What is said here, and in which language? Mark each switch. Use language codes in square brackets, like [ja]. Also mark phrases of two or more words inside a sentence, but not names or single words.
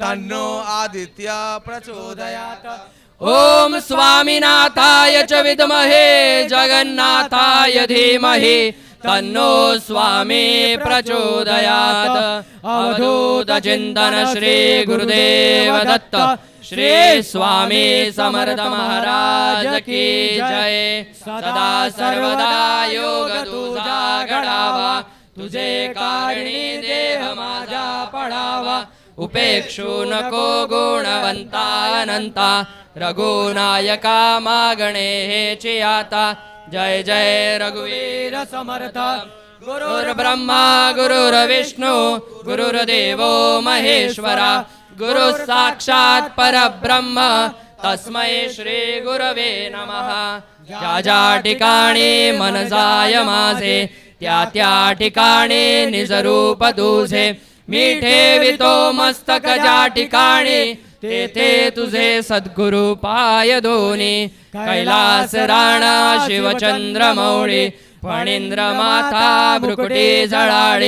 [sa] तन्नो आदित्य प्रचोदयात्। ओम स्वामीनाथाय च विद्महे जगन्नाथाय धीमहि तन्नो स्वामी प्रचोदयात्। [hi] अवधूत चिंतन श्री गुरुदेव दत्त श्री स्वामी समर्थ महाराज की जय। [mr] सदा सर्वदा योग तुझा घडावा तुझे कारणी देह माझा पडावा। उपेक्षू नको गुणवंता अनंता रघुनायका मागणे हेची आता। जय जय रघुवीर समर्थ। [sa] गुरुर्ब्रह्मा गुरुर्विष्णू गुरुर्देवो महेश्वरा गुरु साक्षात परब्रह्म तस्मै श्री गुरवे नमः। [mr] ज्या ज्या ठिकाणी मन जाय माझे त्या त्या ठिकाणी निज रूप तुझे। मी ठेवितो मस्तक ज्या ठिकाणी तेथे तुझे सद्गुरु पाय दोन्ही। कैलास राणा शिवचंद्र मौळी फणींद्र माता भ्रुकुटी झळाळी।